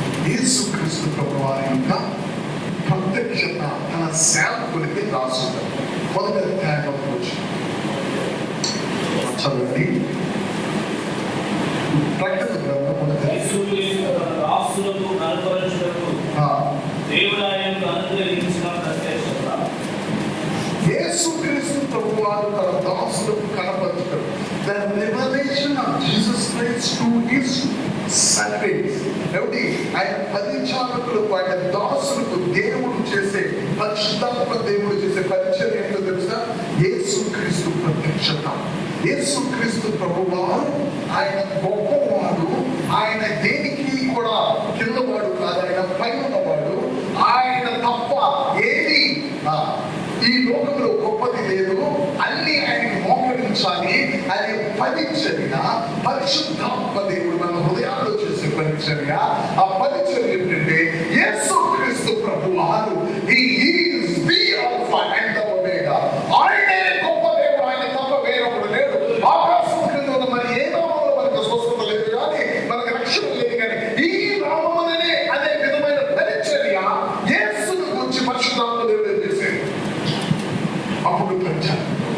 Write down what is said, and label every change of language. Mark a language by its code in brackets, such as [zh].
[te] యేసుక్రీస్తు ప్రభువారి యొక్క ప్రత్యక్షత తన సేవకులకి రాసుకుంటారు. మొదటి అధ్యాయం చదవండి. ప్రకటన గ్రంథం మొదటి దాసులకు కనపరచుటకు దేవుడు ఆయనకు అనుగ్రహించిన ప్రత్యక్షత. యేసుక్రీస్తు ప్రభువారు తన దాసులకు కనపరచుటకు, [en] the revelation of Jesus Christ to his servants. [te] ఏమిటి? ఆయన పరిచారకులకు, ఆయన దాసులకు దేవుడు చేసే పరిశుద్ధాత్మ దేవుడు చేసే పరిచయం ఏంటో తెలుసా? యేసుక్రీస్తు ప్రత్యక్షత. యేసుక్రీస్తు ప్రభువారు ఆయన గొప్పవాడు. ఆయన దేనికి కూడా కిందవాడు కాదు, ఆయన పైన ఉన్నవాడు. ఆయన తప్ప ఏది ఈ లోకంలో గొప్పది లేదు. అన్ని ఆయనకు మోకరించాలి అనే పరిచర్య పరిశుద్ధాత్మ దేవుడు మన హృదయాల్లో చేసే పరిచర్య. ఆ పరిచర్య ఏంటంటే యేసుక్రీస్తు ప్రభువారు [en] he is the alpha and the omega. [te] ఆయనే గొప్ప దేవుడు, ఆయన తప్ప వేరొకడు లేడు. ఆకాశం కింద ఉన్న మరి ఏ నామంలో మనకు స్వస్థత లేదు కానీ, మనకు రక్షణ లేదు కానీ, ఈ నామములనే అనే విధమైన పరిచర్య యేసును గురించి పరిశుద్ధాత్మ దేవుడు చేసేది. అప్పుడు ప్రచారం.